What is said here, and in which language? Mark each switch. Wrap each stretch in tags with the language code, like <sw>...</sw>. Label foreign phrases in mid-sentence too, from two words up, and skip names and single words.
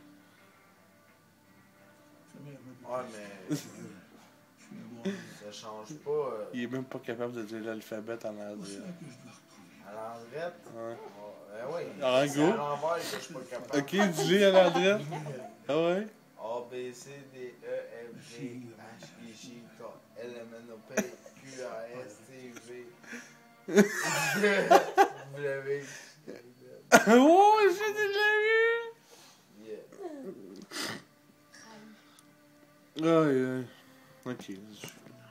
<fr>Ouais, mais Je suis un bon homme. ça change pas. Il est même pas capable de dire l'alphabet en C'est pour ça anglais. que je dois retrouver. À l'endrette. Ouais. Oui. Ah, C'est go. à l'envers que je suis pas capable. Ok, dis-le à l'endroit. Ah ouais? A, B, C, D, E, F, G, H, I, J, K, L, M, N, O, P, Q, R, S, T, V. W. Oh, j'ai déjà Yeah. vu! Aïe, aïe. Ok,</fr>